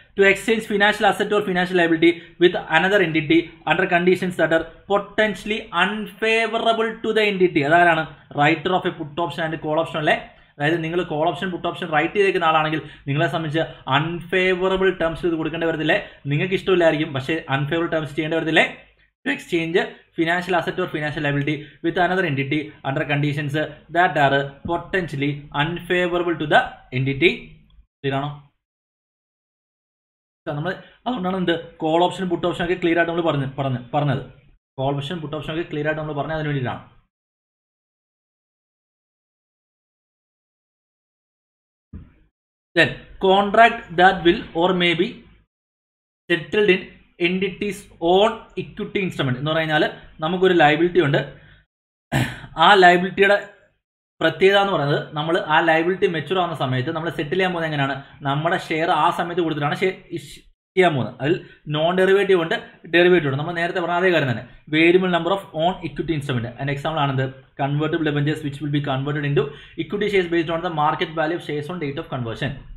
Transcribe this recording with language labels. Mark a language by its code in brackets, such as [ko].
[en] To exchange financial asset or financial liability with another entity under conditions that are potentially unfavourable to the entity. [ml] അതാരാണ്? [en] writer of a put option and call option [ml] അല്ലേ. അതായത് നിങ്ങൾ call option puttu option right ചെയ്തേക്കുന്ന ആളാണെങ്കിൽ നിങ്ങളെ സംബന്ധിച്ച് unfavourable terms ഇത് കൊടുക്കേണ്ടി വരത്തില്ലേ. നിങ്ങൾക്ക് ഇഷ്ടമില്ലായിരിക്കും, പക്ഷേ അൺഫേവറബിൾ ടേംസ് ചെയ്യേണ്ടി വരത്തില്ലേ. [en] to exchange financial asset or financial liability with another entity under conditions that are potentially unfavorable to the entity. [ml] ശരിയാണോ? നമ്മൾ അതുകൊണ്ടാണ് എന്ത് കോൾ ഓപ്ഷൻ പുട്ട് ഓപ്ഷൻ ഒക്കെ ക്ലിയർ ആയിട്ട് നമ്മൾ പറഞ്ഞത്. കോൾ ഓപ്ഷൻ പുട്ട് ഓപ്ഷൻ ഒക്കെ ക്ലിയർ ആയിട്ട് നമ്മൾ പറഞ്ഞത് അതിന് വേണ്ടിയിട്ടാണ്. [en] Then contract that will or may be settled in entities own equity instrument [ml] എന്ന് പറഞ്ഞാൽ നമുക്കൊരു ലയബിലിറ്റി ഉണ്ട്. ആ ലയബിലിറ്റിയുടെ പ്രത്യേകത എന്ന് പറയുന്നത് നമ്മൾ ആ ലയബിലിറ്റി മെച്ചൂർ ആവുന്ന സമയത്ത് നമ്മൾ സെറ്റിൽ ചെയ്യാൻ പോകുന്നത് എങ്ങനെയാണ്, നമ്മുടെ ഷെയർ ആ സമയത്ത് കൊടുത്തിട്ടാണ് ചെയ്യാൻ പോകുന്നത്. അതിൽ നോൺ ഡെറിവേറ്റീവ് ഉണ്ട്, ഡെറിവേറ്റീവ് ഉണ്ട്. നമ്മൾ നേരത്തെ പറഞ്ഞ അതേ കാര്യം തന്നെ. [en] Variable number of own equity instrument. [ml] അതിന്റെ example ആണെന്ത്, [en] Convertible debentures which will be converted into equity shares based on the market value of shares on date of conversion.